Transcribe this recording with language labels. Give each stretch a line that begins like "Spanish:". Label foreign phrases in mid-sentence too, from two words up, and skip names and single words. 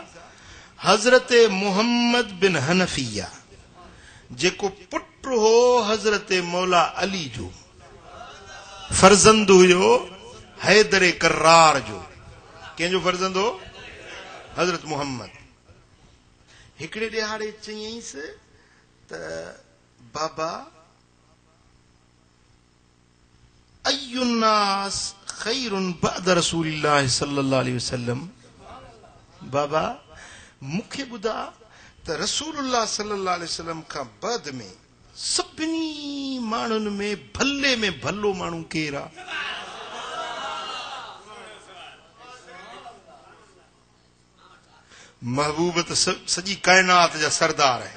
Sindhi: हज़रत मुहम्मद बिन हनफिया जेको पुट हो हज़रत मौला अली जो, फर्जंद हुयो हैदर करार जो. कंहिंजो फर्जंद हो? हज़रत मुहम्मद. हिकिड़े ॾिहाड़े चयईंसि त बाबा
Arabic: أي الناس خير بعد رسول الله صلى الله عليه وسلم.
Sindhi: बाबा मूंखे ॿुधा त रसूलुल्लाह
Arabic: صلى الله عليه وسلم
Sindhi: खां बाद में सभिनी माण्हुनि में भले में भलो माण्हू केरु आहे? महबूब त सॼी काइनात जा सरदार आहिनि.